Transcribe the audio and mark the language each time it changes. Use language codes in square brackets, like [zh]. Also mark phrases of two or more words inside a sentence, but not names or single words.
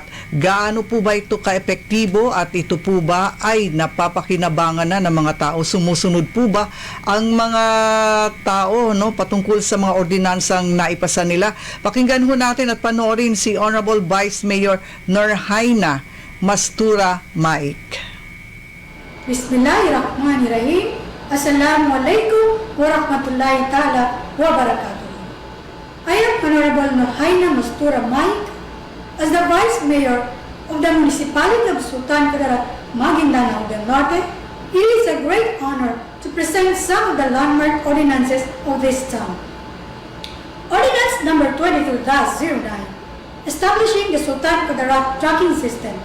[tl] Gaano po ba ito kaepektibo at ito po ba ay napapakinabangan na ng mga tao? Sumusunod po ba ang mga tao, no, patungkol sa mga ordinansang naipasa nila? Pakinggan ho natin at panoorin si Honorable Vice Mayor Norhaina Mastura Mike. [ar] بسم الله الرحمن الرحيم. السلام عليكم ورحمة الله تعالى وبركاته. [en] I am Honorable Norhaina Mastura Mike as the Vice Mayor of the Municipality of Sultan Kudarat, Maguindanao del Norte. It is a great honor to present some of the landmark ordinances of this town. Ordinance number 22-09, establishing the Sultan Kudarat tracking system.